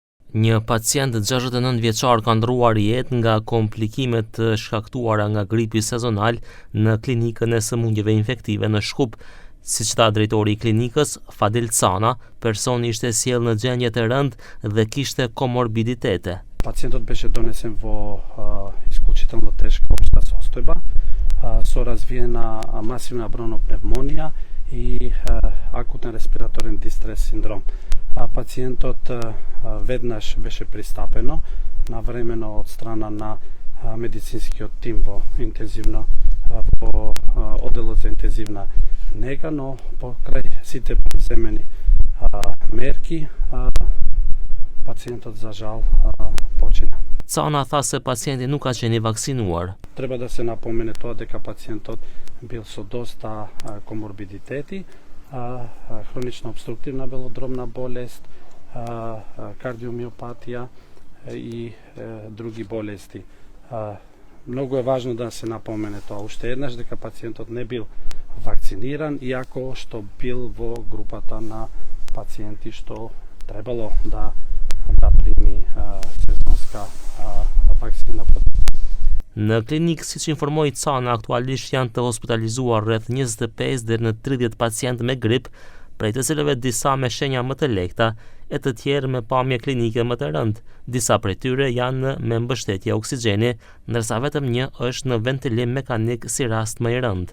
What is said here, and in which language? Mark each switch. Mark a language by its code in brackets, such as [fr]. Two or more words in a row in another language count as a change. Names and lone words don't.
[sq] Një pacient 69 vjeçar ka ndruar jetë nga komplikimet të shkaktuara nga gripi sezonal në klinikën e sëmundjeve infektive në Shkup. Siç tha drejtori i klinikës, Fadil Cana, personi ishte sjellë në gjendje të rëndë dhe kishte komorbiditete. [mk] Pacjentот беше донесен во исклучително тешка општа состојба со развиена масивна бронопневмонија и акутен респираторен дистрес синдром. Пациентот веднаш беше пристапено навремено од страна на медицинскиот тим во одделот за интензивна нега, но покрај сите превземени мерки пациентот за жал почина. [sq] Cana tha se pacienti nuk ka qenë i vaksinuar. [mk] Треба да се напомене тоа дека пациентот бил со доста коморбидитети, хронична обструктивна белодробна болест, кардиомиопатија и други болести. Многу е важно да се напомене тоа уште еднаш дека пациентот не бил вакциниран, иако што бил во групата на пациенти што требало да прими сезонска вакцина. [sq] Në klinikë, siç informoi Cana, aktualisht janë të hospitalizuar rreth 25 deri në 30 pacientë me grip, prej të cilëve disa me shenja më të lehta e të tjerë me pamje klinike më të rëndë. Disa prej tyre janë me mbështetje oksigjeni, ndërsa vetëm një është në ventilim mekanik si rast më i rëndë.